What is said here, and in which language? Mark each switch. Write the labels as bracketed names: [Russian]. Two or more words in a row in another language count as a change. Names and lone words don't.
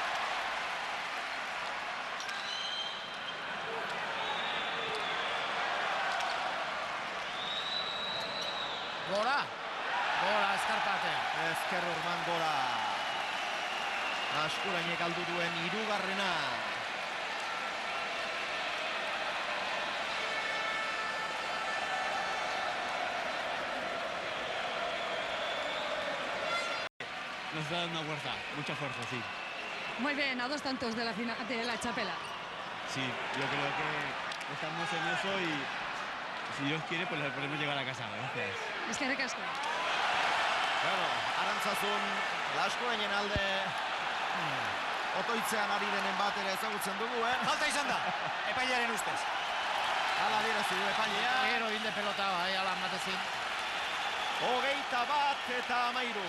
[Basque] Gora eskarpatea. Ezker Urban gora. Laskurainek galdu duen 3. [Spanish] Nos da una fuerza, mucha fuerza, sí. Muy bien, a 2 tantos de la chapela. Sí, yo creo que estamos en eso y si Dios quiere, pues podemos llegar a casa. Gracias. [Basque] Eskerrik asko. Bueno, Arantzazun Laskurainen alde otoitzean ari denen bat ere ezagutzen dugu, Falta izan da, epailearen ustez. Hala adierazi du epailea. Gero hilde pelota bai, ala matezin. 21 eta 13.